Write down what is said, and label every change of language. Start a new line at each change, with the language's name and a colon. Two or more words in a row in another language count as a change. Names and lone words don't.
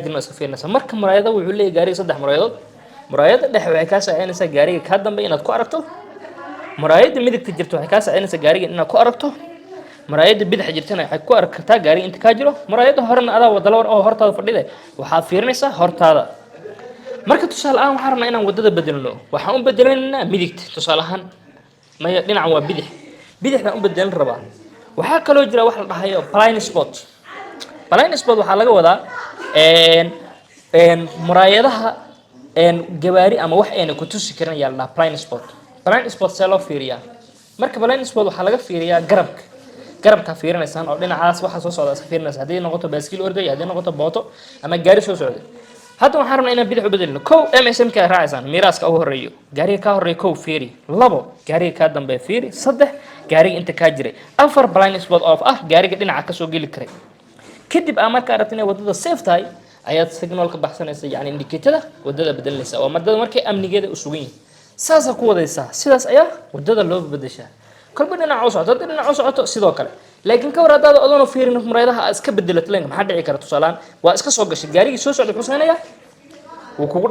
Somali: jirna iska fiirinaysaa marka muraayada wuxuu leeyahay gaariga saddex muraayadood muraayada dhexe waxay ka saacidaysaa gaariga ka dambeeya inaad ku aragto muraayada midigta jirto waxay ka saacidaysaa gaariga inaad ku aragto muraayada bidix jirtana waxay ku aragtaa gaariga inta ka jiro muraayada horena adaa wada lawar oo hortaada fadhida waxaad fiirinaysaa hortaada marka tusaale ahaan waxaan rabnaa inaan wadada bedelno waxaan u bedelaynaa midigta tusaale ahaan maya dhinacan waa bidixdan u bedelan rabaa waxaa kaloo jira wax la dhahayo
English: blind spot
Somali: waxaa laga wadaa muraayadaha gawaari ama wax ayna ku tusi karin ayaa la dhahaa
English: blind spot
Somali: see loo fiiriyaa marka
English: blind spot
Somali: waxaa laga fiiriyaa garabka fiirinaysaan oo dhinacaas waxa soo socda iska fiirinaysa haddii noqoto baaskiil orday haddii noqoto booto ama gaari soo socday hadda waxaan rabnaa inaan bidix u bedelno kow MSM ka raacaysaan miiraaska ugu horeeyo gaariga ka horeeyo kow fiiri labo gaariga ka dambeeyo fiiri saddex gaariga inta ka jiray afar
English: blind spot off
Somali: gaariga dhinaca ka soo geli karay kadib aan markaa aragtay inay wadada safe tahay ayaad signal ka baxsanaysa yani indicator wadada bedelinaysa waa madada markay amnigeeda u sugan yihiin saas ku wadaysaa sidaas ayaa wadada loo bedeshaa kolba dhinaca u socoto sidoo kale laakiin ka war hadaad odoon fiirin muraayadaha iska bedelato leenka maxaa dhici kara tusaalaan waa iska soo gashay gaarigii soo socday wuxuu sameeyaa wuu kugu